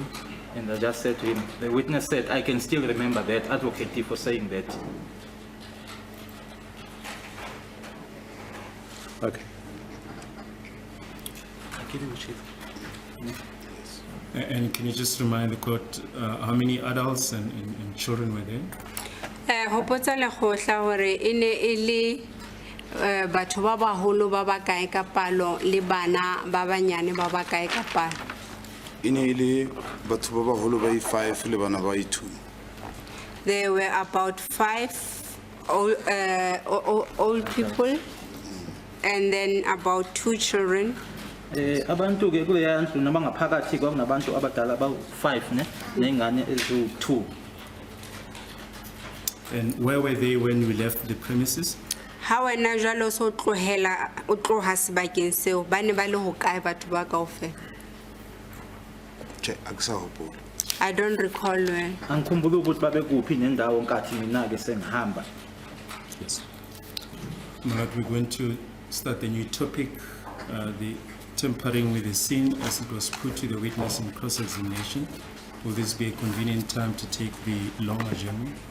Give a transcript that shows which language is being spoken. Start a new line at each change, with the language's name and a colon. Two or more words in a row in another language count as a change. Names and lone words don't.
English: And I just said to him, the witness said, I can still remember that, advocate for saying that. Okay. And can you just remind the court how many adults and children were there?
Southern Sotho: Hopotsa le khotla hore ene ele batho ba baholo ba ba kae ka palo le bana ba banyane ba ba kae ka palo? Ine e le batho ba baholo ba 5 le bana ba 2.
English: There were about 5 old people and then about 2 children.
Zulu: Abantu ke kule yandlu noma ngaphakathi kwakunabantu abadala aba5 ne nengane ezu2.
English: And where were they when you left the premises?
Southern Sotho: Ha wena jalo so tlohela o tloha sebakeng seo ba ne ba le ho kae batho ba kaofela? Che aksa hopola.
English: I don't recall well.
Zulu: Angikhumbula ukuthi babe kuphi nendawo nkathi mina ke sengihamba.
English: Yes. Malad, we're going to start the new topic, the tampering with the scene as it was put to the witness in cross-examination. Will this be a convenient time to take the long adjournment?